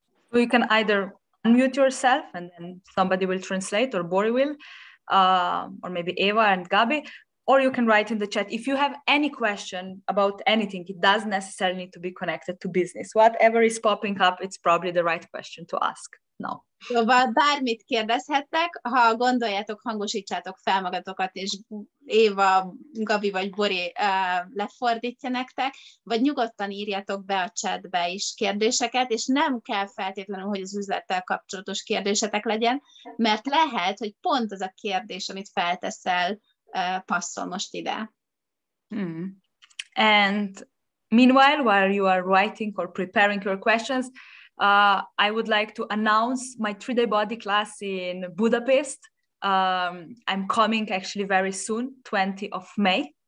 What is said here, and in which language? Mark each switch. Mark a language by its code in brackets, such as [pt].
[en] So you can either unmute yourself and then somebody will translate, or Bori will, or maybe Eva and Gabi, or you can write in the chat. If you have any question about anything, it doesn't necessarily need to be connected to business. Whatever is popping up, it's probably the right question to ask. now. [hu] Szóval bármit kérdezhettek, ha gondoljátok, hangosítsátok fel magatokat, és Éva, Gabi vagy Bori lefordítja nektek, vagy nyugodtan írjatok be a chatbe is kérdéseket, és nem kell feltétlenül, hogy az üzlettel kapcsolatos kérdésetek legyen, mert lehet, hogy pont az a kérdés, amit felteszel, passzol most ide. [en] And meanwhile, while you are writing or preparing your questions, I would like to announce my 3-day body class in Budapest. I'm coming actually very soon, 20th of May.